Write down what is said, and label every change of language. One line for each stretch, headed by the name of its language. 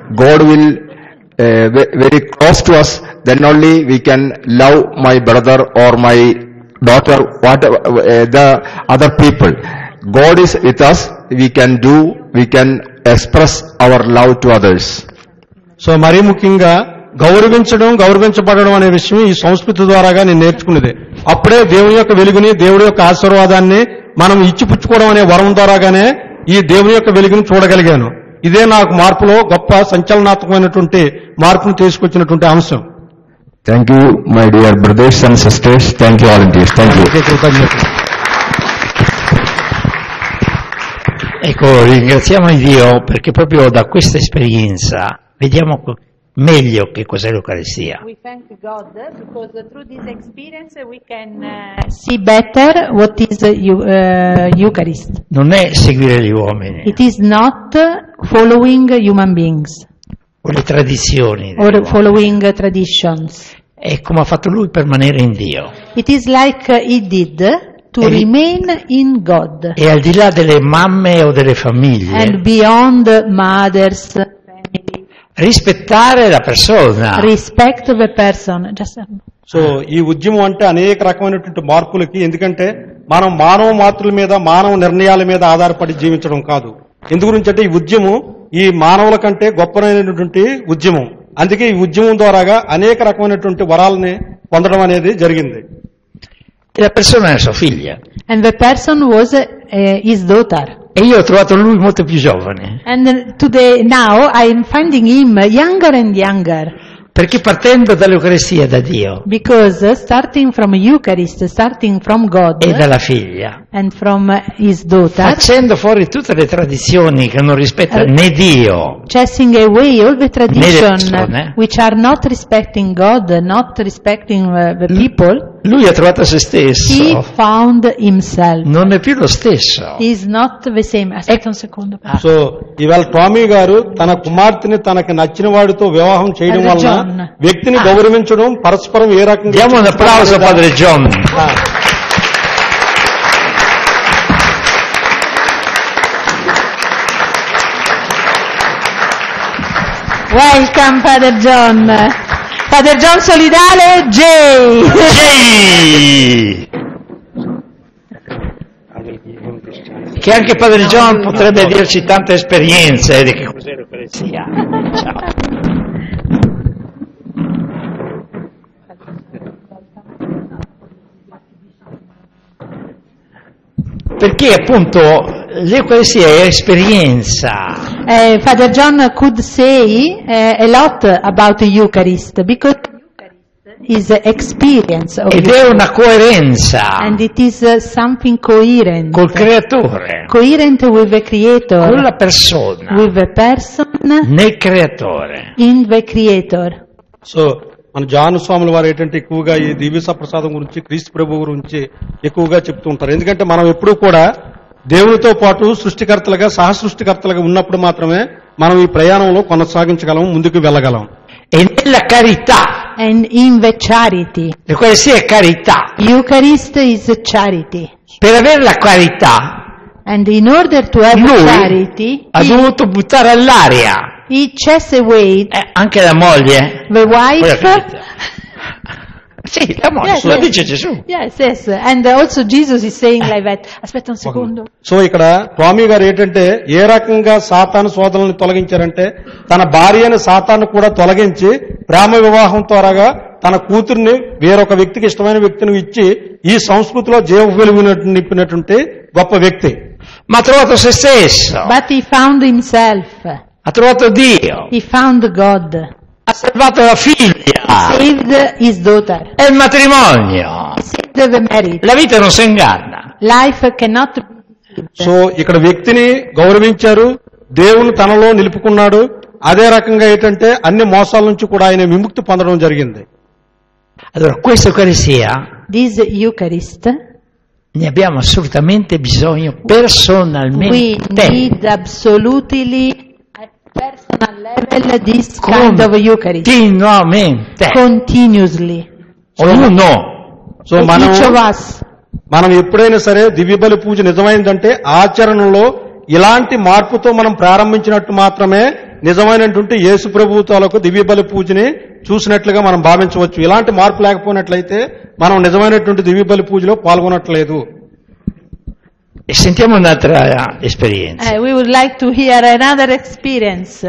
English: God will very close to us. Then only we can love my brother or my daughter, whatever the other people. God is with us. We can express our love to others.
Telugu: So మరీ ముఖ్యంగా గౌరవించబడడం అనే విషయం ఈ సంస్కృతి ద్వారాగా నేను నేర్చుకున్నది. అప్పుడే దేవుని యొక్క వెలుగుని, దేవుడి యొక్క ఆశీర్వాదాన్ని మనం ఇచ్చిపుచ్చుకోవడం అనే వరం ద్వారాగానే ఈ దేవుని యొక్క వెలుగుని చూడగలిగాను. ఇదే నాకు మార్పులో గొప్ప సంచలనాత్మకమైనటువంటి మార్పును తీసుకొచ్చినటువంటి అంశం.
English: Thank you, my dear brothers and sisters. Thank you, volunteers. Thank you.
Italian: Ecco, ringraziamo Dio perché proprio da questa esperienza vediamo meglio che cos'è l'Eucaristia.
English: We thank God because through this experience we can see better what is Eucharist.
Italian: Non è seguire gli uomini
English: It is not following human beings
Italian: o le tradizioni
English: or
Italian: dell'uomo.
English: following traditions.
Italian: È come ha fatto lui per rimanere in Dio.
English: It is like he did to E- remain in God
Italian: E al di là delle mamme o delle famiglie,
English: and beyond mothers, family,
Italian: rispettare la persona.
English: respect the person. Just
Telugu: so ఈ ఉద్యమం అంటే అనేక రకమైనటువంటి మార్పులకి, ఎందుకంటే మనం మానవ మాతృల మీద, మానవ నిర్ణయాల మీద ఆధారపడి జీవించడం కాదు. ఎందు గురించి అంటే ఈ ఉద్యమం ఈ మానవుల కంటే గొప్పనైనటువంటి ఉద్యమం. అందుకే ఈ ఉద్యమం ద్వారాగా అనేక రకమైనటువంటి వరాలని పొందడం అనేది జరిగింది.
Italian: E la persona è sua figlia.
English: and the person was his daughter.
Italian: E io ho trovato lui molto più giovane.
English: And today, now, I am finding him younger and younger.
Italian: Perché partendo dall'Eucaristia da Dio
English: Because starting from Eucharist, starting from God
Italian: e dalla figlia,
English: and from his daughter,
Italian: facendo fuori tutte le tradizioni che non rispettano né Dio
English: chasing away all the tradition
Italian: persone.
English: which are not respecting God, not respecting the people,
Italian: lui ha trovato se
English: he
Italian: stesso.
English: found himself.
Italian: Non è più lo stesso.
English: He is not the same.
Italian: Aspetta un secondo.
Telugu: So ఇవాళ Tommy గారు తన కుమార్తెని తనకి నచ్చిన వాడితో వివాహం చేయడం
Italian: Padre
Telugu: వలన
Italian: John.
Telugu: వ్యక్తిని గౌరవించడం, పరస్పరం ఏ రకంగా
Italian: Diamo un applauso a Padre John.
English: Welcome, Father John. Father John Solidale, J.
Italian: Sì! Che anche Padre John potrebbe dirci tante esperienze di che cos'è l'Eucaristia. Ciao. Perché appunto l'Eucaristia è esperienza.
English: Father John could say a lot about the Eucharist because Eucharist is experience of
Italian: Ed è una coerenza
English: and it is something coherent.
Italian: col Creatore,
English: Coherent with the Creator,
Italian: con la persona,
English: with the person
Italian: nel Creatore.
English: in the Creator.
Telugu: So మన జాను స్వాముల వారు ఏంటంటే ఎక్కువగా ఈ దివ్య ప్రసాదం గురించి, క్రీస్తు ప్రభు గురించి ఎక్కువగా చెప్తూ ఉంటారు. ఎందుకంటే మనం ఎప్పుడూ కూడా దేవునితో పాటు సృష్టికర్తలుగా, సహ సృష్టికర్తలుగా ఉన్నప్పుడు మాత్రమే మనం ఈ ప్రయాణంలో కొనసాగించగలం, ముందుకు వెళ్ళగలం.
Italian: E nella carità,
English: And in the charity.
Italian: l'Eucaristia è carità.
English: Eucharist is charity.
Italian: Per avere la carità
English: And in order to have
Italian: Lui
English: charity,
Italian: ha dovuto buttare all'aria
English: he chased away
Italian: anche la moglie.
English: the wife.
Italian: Voi la capite? Sì, la moglie,
English: Yes,
Italian: lo
English: yes.
Italian: dice Gesù.
English: Yes. And also Jesus is saying like that.
Italian: Aspetta un secondo.
Telugu: So ఇక్కడ స్వామి గారు ఏంటంటే ఏ రకంగా సాతాను శోధనలను తొలగించారంటే తన భార్య అయిన సాతాను కూడా తొలగించి ప్రేమ వివాహం ద్వారాగా తన కూతుర్ని వేరొక వ్యక్తికి ఇష్టమైన వ్యక్తిని ఇచ్చి ఈ సంస్కృతిలో జీవ వెలుగు నింపినటువంటి గొప్ప వ్యక్తి.
Italian: Ma ha trovato se stesso,
English: But he found himself.
Italian: ha trovato Dio.
English: He found God.
Italian: Ha salvato la figlia.
English: Saved his daughter.
Italian: È il matrimonio.
English: Saved the marriage.
Italian: La vita non si inganna.
English: Life cannot be saved.
Telugu: So ఇక్కడ వ్యక్తిని గౌరవించారు, దేవుని తనలో నిలుపుకున్నాడు. అదే రకంగా ఏంటంటే అన్ని మోసాల నుంచి కూడా ఆయన విముక్తి పొందడం జరిగింది.
Italian: Allora, questa Eucaristia
English: This Eucharist,
Italian: ne abbiamo assolutamente bisogno
English: we
Italian: personalmente.
English: need absolutely at personal level this kind of Eucharist.
Italian: Continuamente.
English: Continuously.
Italian: Ognuno.
Telugu: So
English: Each of us.
Telugu: మనం ఎప్పుడైనా సరే దివ్యబలి పూజ నిజమైందంటే ఆచరణలో ఇలాంటి మార్పుతో మనం ప్రారంభించినట్టు మాత్రమే నిజమైనటువంటి యేసు ప్రభు తాలూకు దివ్యబలి పూజని చూసినట్లుగా మనం భావించవచ్చు. ఇలాంటి మార్పు లేకపోయినట్లయితే మనం నిజమైనటువంటి దివ్యబలి పూజలో పాల్గొనట్లేదు.
Italian: E sentiamo un'altra esperienza,
English: We would like to hear another experience.